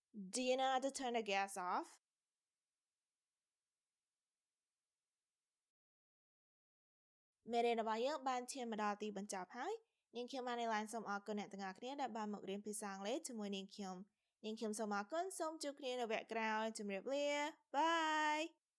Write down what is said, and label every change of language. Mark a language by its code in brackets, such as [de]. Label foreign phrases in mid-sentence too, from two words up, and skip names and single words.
[en] Do you know how to turn the gas off? [km] មេរៀនរបស់យើងបានឈានមកដល់ទីបញ្ចប់ហើយនាងខ្ញុំបានឡានសូមអរគុណអ្នកទាំងអស់គ្នាដែលបានមករៀនភាសាអង់គ្លេសជាមួយនាងខ្ញុំសូមអរគុណសូមជួបគ្នានៅវគ្គក្រោយជម្រាបលាបាយ